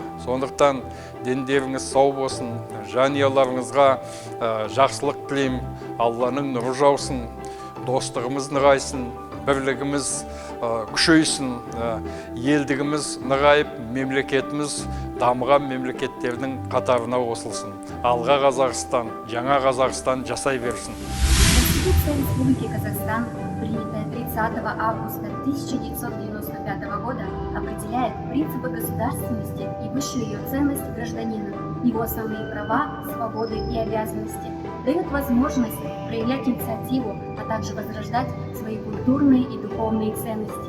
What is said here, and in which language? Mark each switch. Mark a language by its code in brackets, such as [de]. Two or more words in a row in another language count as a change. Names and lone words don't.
[kk] Сондықтан дендеріңіз сау болсын, жанұяларыңызға жақсылық тілеймін, Алланың нұры жаусын, достығымыз нығайсын, бірлігіміз күшейсін, елдігіміз нығайып, мемлекетіміз дамыған мемлекеттердің қатарына қосылсын. Алға Қазақстан, жаңа Қазақстан жасай берсін. [ru] Конституция Республики Казахстан, принятая 30 августа 1995 года, определяет принципы государственности и высшую ее ценность гражданина, его основные права, свободы и обязанности, дает возможность проявлять инициативу, а также возрождать свои культурные и духовные ценности.